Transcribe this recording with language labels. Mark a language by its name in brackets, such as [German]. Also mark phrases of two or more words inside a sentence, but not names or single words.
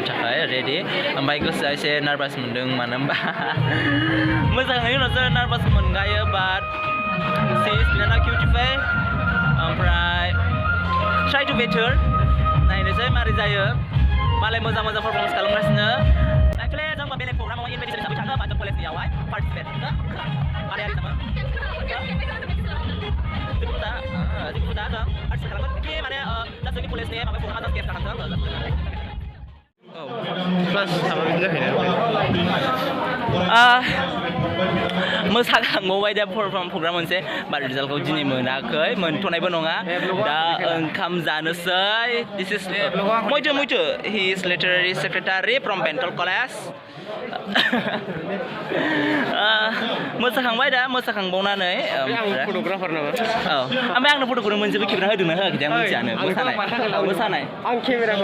[Bodo] थाखाय रेडि ओमफ्राय गोसोआ एसे नार्भास मोनदों मानो होनबा मोसाखांनायनि उनावसो नार्भास मोनगायो बाट [English] she is Milana Cutify [Bodo] ओमफ्राय [English] try to better [Bodo] नायनोसै मारै जायो मालाय मोजां पारफर्मेन्स खालामगासिनो एक्चुअली जोंबो बेलेग प्रग्रामाव इनभाइटेसन हिसाबै थाङो बाजो कलेजनियावहाय पार्टिसिपेट मालायारि नामा जिखुनु दा जों पार्टिसिपेट खालामगोन कि माने दा जोंनि कलेजनि माबा प्रग्रामा [English] just guest [Bodo] जाखांथों औ क्लास थाबा बिदि जाखायो मोसाखांबावबाय दा प्रग्राम मोनसे बाट रिजाल्टखौ दिनै मोनाखै मोनथ'नायबो नङा दा ओंखाम जानोसै [English] this is Maitho he is literary secretary from Bental College [Bodo] मोसाखांबाय दा मोसाखांबावनानै फट'ग्राफार नामा औ ओमफ्राय आंनो फट'खौनो मोनसेबो खेबना होदोंना होआखै आं मिथियानो मोसानाय आं केमेराखौ